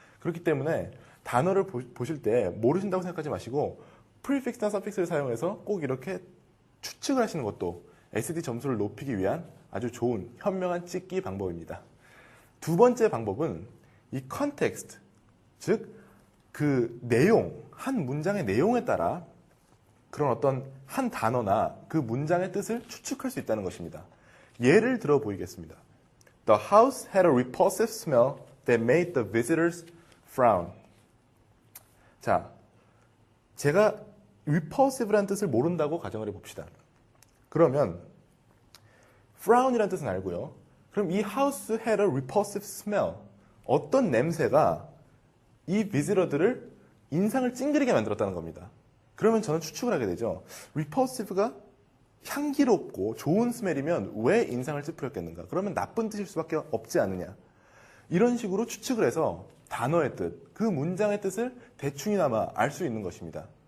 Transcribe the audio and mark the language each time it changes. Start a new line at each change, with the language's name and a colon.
Korean: 그렇기 때문에 단어를 보실 때 모르신다고 생각하지 마시고 prefix나 suffix를 사용해서 꼭 이렇게 추측을 하시는 것도 SAT 점수를 높이기 위한 아주 좋은 현명한 찍기 방법입니다. 두 번째 방법은 이 context, 즉 그 내용, 한 문장의 내용에 따라 그런 어떤 한 단어나 그 문장의 뜻을 추측할 수 있다는 것입니다. 예를 들어 보이겠습니다.
English: The house had a repulsive smell that made the visitors frown.
Korean: 자, 제가 repulsive라는 뜻을 모른다고 가정을 해봅시다. 그러면 frown이라는 뜻은 알고요. 그럼 이
English: house had a repulsive smell.
Korean: 어떤 냄새가 이 비지터들을 인상을 찡그리게 만들었다는 겁니다. 그러면 저는 추측을 하게 되죠. repulsive가 향기롭고 좋은 스멜이면 왜 인상을 찌푸렸겠는가? 그러면 나쁜 뜻일 수밖에 없지 않느냐? 이런 식으로 추측을 해서 단어의 뜻, 그 문장의 뜻을 대충이나마 알 수 있는 것입니다.